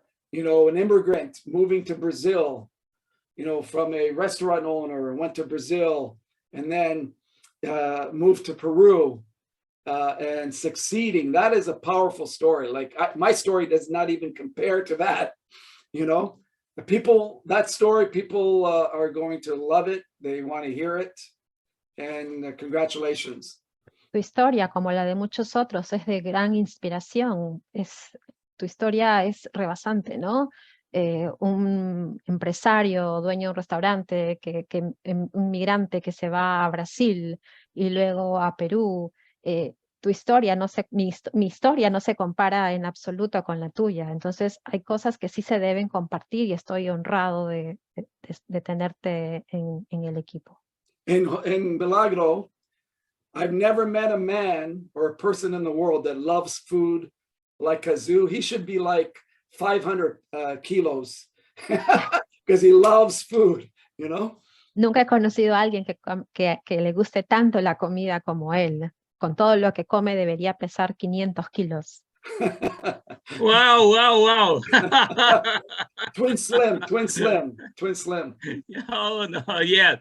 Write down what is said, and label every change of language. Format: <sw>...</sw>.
<en>You know, an immigrant moving to Brazil, you know, from a restaurant owner, went to Brazil and then moved to Peru and succeeding. That is a powerful story. Like my story does not even compare to that. You know, that story, people are going to love it. They want to hear it. And congratulations.</en> <es>Tu historia, como la de muchos otros, es de gran inspiración. Tu historia es rebasante, ¿no? Un empresario, dueño de un restaurante, un migrante que se va a Brasil y luego a Perú. Tu historia mi historia no se compara en absoluto con la tuya. Entonces hay cosas que sí se deben compartir y estoy honrado de tenerte en el equipo.</es> <en>In Milagro, I've never met a man or a person in the world that loves food like Kazu. He should be like 500 kilos because he loves food, you know?</en> <es>Nunca he conocido a alguien que le guste tanto la comida como él. Con todo lo que come debería pesar 500 kilos.</es> <en>Wow, wow, wow. Twin slim. Oh, no, yeah.</en>